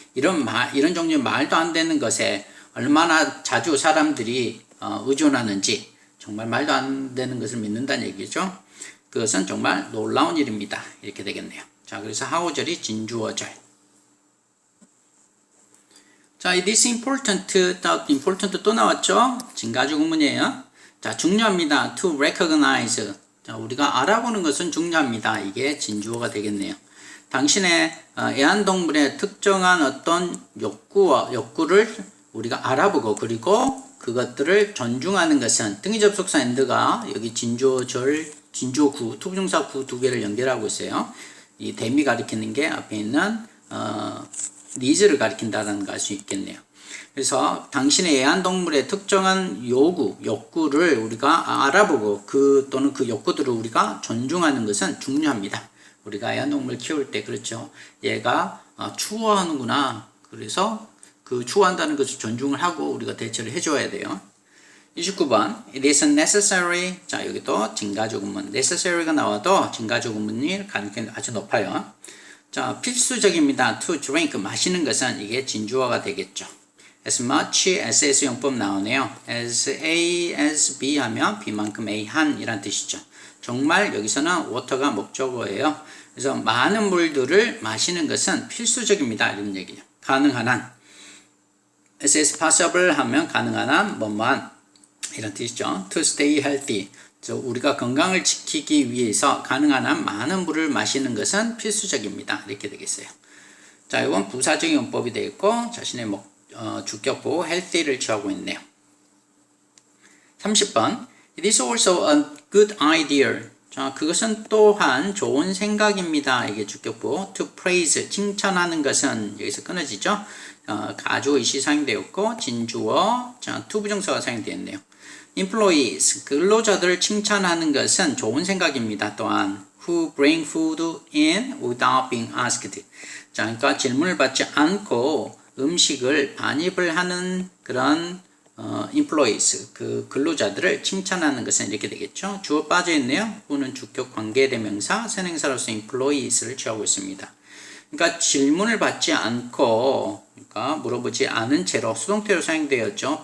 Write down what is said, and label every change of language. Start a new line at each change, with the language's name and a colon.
Korean: 이런 종류의 말도 안 되는 것에 얼마나 자주 사람들이 의존하는지. 정말 말도 안 되는 것을 믿는다는 얘기죠. 그것은 정말 놀라운 일입니다. 이렇게 되겠네요. 자, 그래서 하오절이 진주어절. 자,
English: it is important,
Korean: important 또 나왔죠? 진가주 구문이에요. 자, 중요합니다.
English: to recognize.
Korean: 자, 우리가 알아보는 것은 중요합니다. 이게 진주어가 되겠네요. 당신의 애완동물의 특정한 어떤 욕구를 우리가 알아보고 그리고 그것들을 존중하는 것은 등위 접속사 and가 여기 진주어절, 진주어구, 투부정사 구 두 개를 연결하고 있어요. 이 대미 가리키는 게 앞에 있는 니즈를 가리킨다는 걸 알 수 있겠네요. 그래서 당신의 애완동물의 특정한 욕구를 우리가 알아보고 또는 그 욕구들을 우리가 존중하는 것은 중요합니다. 우리가 애완동물 키울 때 그렇죠. 얘가 추워하는구나. 그래서 그 추워한다는 것을 존중을 하고 우리가 대처를 해줘야 돼요.
English: 29번 It is necessary.
Korean: 자, 여기 또 진가주 구문 necessary가 나와도 진가주 구문이 가능성이 아주 높아요. 자, 필수적입니다.
English: to drink
Korean: 마시는 것은 이게 진주어가 되겠죠.
English: as much as
Korean: S 용법 나오네요. as A as B 하면 B만큼 A 한 이란 뜻이죠. 정말 여기서는 water가 목적어예요. 그래서 많은 물들을 마시는 것은 필수적입니다. 이런 얘기죠. 가능한 한
English: as is possible
Korean: 하면 가능한 한 뭐만 이런 뜻이죠.
English: to stay healthy.
Korean: 우리가 건강을 지키기 위해서 가능한 한 많은 물을 마시는 것은 필수적입니다. 이렇게 되겠어요. 자, 이건 부사적인 용법이 되겠고 자신의 주격보 healthy를 취하고 있네요. 30번
English: It is also a good idea.
Korean: 자, 그것은 또한 좋은 생각입니다. 이게 주격보
English: to praise,
Korean: 칭찬하는 것은 여기서 끊어지죠. 가주의시 사용되었고 진주어, 자, 투부정사가 사용되었네요. employees, 근로자들을 칭찬하는 것은 좋은 생각입니다.
English: 또한 who bring food in without being asked.
Korean: 자, 그러니까 질문을 받지 않고 음식을 반입을 하는 그런 employees, 그 근로자들을 칭찬하는 것은 이렇게 되겠죠. 주어 빠져 있네요. who는 주격 관계대명사, 선행사로서 employees를 취하고 있습니다. 그러니까 질문을 받지 않고, 그러니까 물어보지 않은 채로 수동태로 사용되었죠.